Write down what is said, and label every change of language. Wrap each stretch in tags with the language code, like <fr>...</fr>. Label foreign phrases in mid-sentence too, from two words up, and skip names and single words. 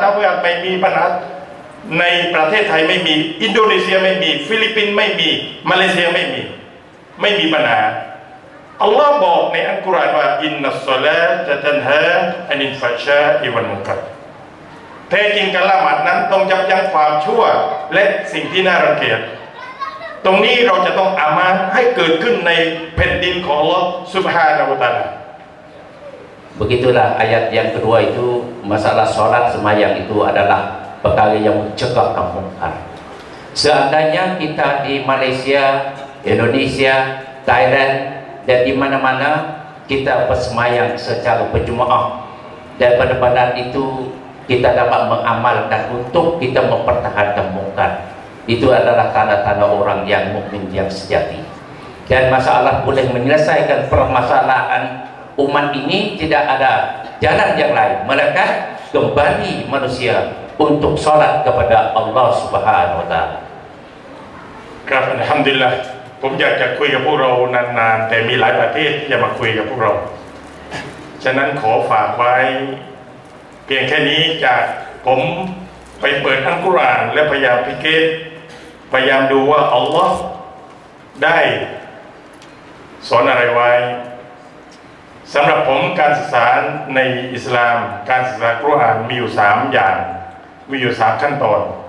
<th>วาสไม่มีปัญหาในประเทศไทยไม่มีอินโดนีเซียไม่มีฟิลิปปินส์ไม่มีมาเลเซียไม่มีปัญหาอัลลอฮ์บอกในอัลกุรอานว่า</th> <ar>إن الصلاة تنهى عن الفحشاء والمنكر</ar> <th>แท้จริงการละหมาดนั้นต้องยับยั้งความชั่วและสิ่งที่น่ารังเกียจตรงนี้เราจะต้องอามาให้เกิดขึ้นในแผ่นดินของอัลลอฮ์</th> <ar>سبحانه وتعالى</ar> <id>Begitulah ayat yang kedua itu masalah sholat sembahyang itu adalah perkara yang mencegah kemungkaran. Seandainya kita di Malaysia, Indonesia, Thailand dan di mana-mana kita bersembahyang secara berjemaah dan pada itu kita dapat mengamalkan untuk kita mempertahankan mungkar, itu adalah tanda-tanda orang yang mukmin yang sejati. Dan masalah boleh menyelesaikan permasalahan umat ini tidak ada jalan yang lain melainkan kembali manusia untuk salat kepada Allah</id> <ar>سبحانه وتعالى.</ar> <th>ครับอัลฮัมดุลิลละห์ผมอยากจะคุยกับพวกเรานานๆแต่มีหลายประเทศที่จะมาคุยกับพวกเราฉะนั้นขอฝากไว้เพียงแค่นี้จากผมไปเปิดอัลกุรอานและพยายามพิเกตพยายามดูว่าอัลลอฮ์ได้สอนอะไรไว้สำหรับผมการศึกษาในอิสลามการศึกษาอัลกุรอานมีอยู่3อย่างมีอยู่3ขั้นตอน</th>